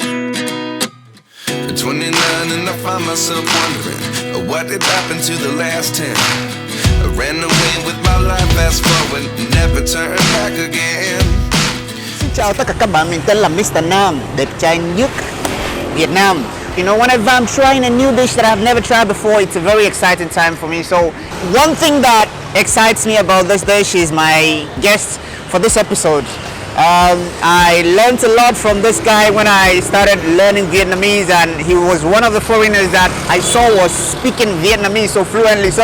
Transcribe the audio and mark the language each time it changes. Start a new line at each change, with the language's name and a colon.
English: At 29 and I find myself wondering what did happen to the last 10. I ran away with my life, fast forward, never turn back again.
Vietnamese: Xin chào tất cả các bạn, mình tên là Mr. Nam, đẹp trai nhất Việt Nam.
English: You know, whenever I'm trying a new dish that I've never tried before, it's a very exciting time for me. So, one thing that excites me about this dish is my guest for this episode. I learned a lot from this guy when I started learning Vietnamese, and he was one of the foreigners that I saw was speaking Vietnamese so fluently.